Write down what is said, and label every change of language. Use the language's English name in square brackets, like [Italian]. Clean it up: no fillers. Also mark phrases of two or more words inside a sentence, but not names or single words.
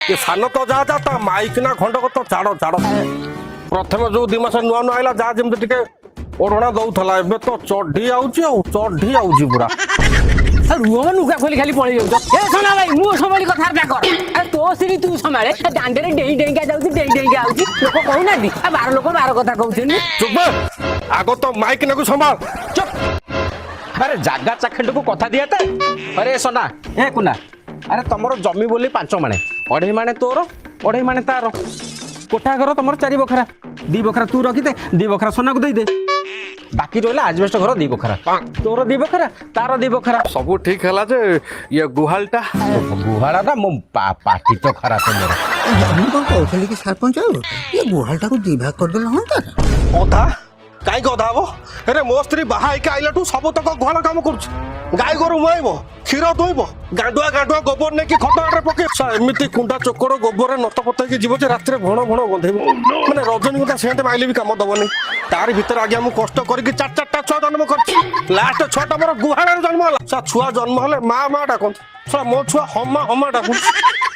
[Odia] ଏ ସାନ ତ ଯାହା ଯା ତା ମାଇକ ନା ଖଣ୍ଡକ ତ ଛାଡ ଛାଡ ପ୍ରଥମେ ଯୋଉ 2 ମାସ ନୂଆ ନୂଆ ଆଇଲା ଯାହା ଯେମିତି ଟିକେ ଓଢଣା ଦଉଥିଲା ଏବେ ତ ଚଢି ଆଉଛି ଆଉ ଚଢି ଆଉଛି ପୁରା। ରୁହ ଲୁଗା ଖୋଲି ଖାଲି ପଳେଇ ଯାଉଛ। ଏ ଶୁଣା ଭାଇ ମୁଁ ସମ୍ଭାଳି କଥାବାର୍ତ୍ତା କର। ଆରେ ତୋ ସ୍ତ୍ରୀ ତୁ ସମ୍ଭାଳେ ଦାଣ୍ଡରେ ଡେଇଁ ଡେଇଁକା ଯାଉଛି ଡେଇଁ ଡେଇଁକା ଆଉଛି ଲୋକ କହୁନାହାନ୍ତି ଆଉ 12 ଲୋକ 12 କଥା କହୁଛନ୍ତି। ଚୁପ ଆଗ ତ ମାଇକ ନେକୁ ସମ୍ଭାଳ। ଚୁପ ଆରେ ଜାଗା ଚାଖଣ୍ଡକୁ କଥା ଦିଆତେ ଆରେ ସୁନା ଏ କୁନା ଆରେ ତୁମର ଜମି ବୋଲି 5 ମାଣ 2.5 ମାଣ ତୋର 2.5 ମାଣ ତା'ର କୋଠା ଘର ତୁମର 4 ବଖରା 2 ବଖରା ତୁ ରଖି ଦେ 2 ବଖରା ସୁନା କୁ ଦେଇ ଦେ ବାକି ରହିଲା ଆଜବେଷ୍ଟ ଘର 2 ବଖରା ତୋର 2 ବଖରା ତା'ର 2 ବଖରା ସବୁ ଠିକ ହେଲା ଯେ ଇଏ ଗୁହାଳଟା ଗୁହାଳଟା ମୋ ପାଟି ତ ଖରାପ ମୋର ମୁଁ କଣ କହୁଥିଲି କି ସରପଞ୍ଚ ବାବୁ ଏ ଗୁହାଳଟାକୁ 2 ଭାଗ କରିଦେଲେ ହୁଅନ୍ତା ନା? ଅଧା କାହିଁକି ଅଧା ହବ ଆରେ ମୋ ସ୍ତ୍ରୀ ବାହା ହେଇକି ଆଇଲାଠୁ ସବୁ ତକ ଗୁହାଳ କାମ କରୁଛି ଗାଈ ଗୋରୁ ମୁହାଇବ କ୍ଷୀର ଦୁଇବ ଗାଣ୍ଡୁଆ ଗାଣ୍ଡୁଆ ଗୋବର ନେଇକି ଖତ ଆଡରେ ପକେଇ ଏମିତି କୁଣ୍ଡା ଚୋକଡ଼ ଗୋବରରେ ନତ ପତେଇକି ଯିବ ଯେ ରାତିରେ ଭଣ ଭଣ ଗନ୍ଧେଇବ ମାନେ ରଜନୀଗନ୍ଧା ସେଣ୍ଟ ମାଇଲେ ବି କାମ ଦବନି ତାରି ଭିତରେ ଆଜ୍ଞା ମୁଁ କଷ୍ଟ କରିକି 4ଟା ଛୁଆ ଜନ୍ମ କରିଛି ଲାଷ୍ଟ ଛୁଆଟା ମୋର ଗୁହାଳରେ ଜନ୍ମ ହେଲା ଛୁଆ ଜନ୍ମ ହେଲେ ମା ଡାକନ୍ତି ମୋ ଛୁଆ ହମା ହମା ଡାକୁଛି